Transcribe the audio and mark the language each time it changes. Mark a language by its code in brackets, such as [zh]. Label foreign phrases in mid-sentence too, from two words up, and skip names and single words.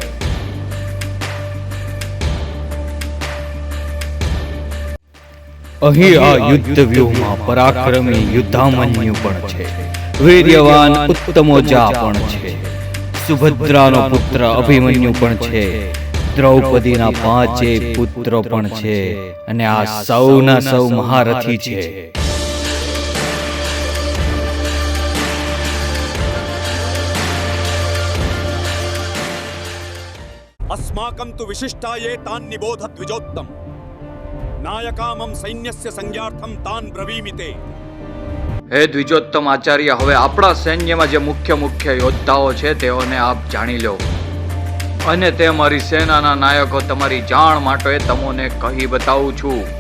[gu] અહીં આ યુદ્ધ વ્યૂહમાં પરાક્રમી યુદ્ધામન્યુ પણ છે, વીર્યવાન ઉત્તમોજા પણ છે, સુભદ્રાનો પુત્ર અભિમન્યુ પણ છે, દ્રૌપદીના 5 પુત્રો પણ છે અને આ સૌના સૌ મહારથી છે. [sa] अस्माकं तु विशिष्टाये तान् निबोध द्विजोत्तम नायकामं सैन्यस्य संज्ञार्थं तान् ब्रवीमि ते. [gu] હે દ્વિજોત્તમ આચાર્ય, હવે આપણા સૈન્યમાં જે મુખ્ય યોદ્ધાઓ છે તેઓને આપ જાણી લો અને તે મારી સેનાના નાયકો તમારી જાણ માટે તમને કહી બતાવું છું.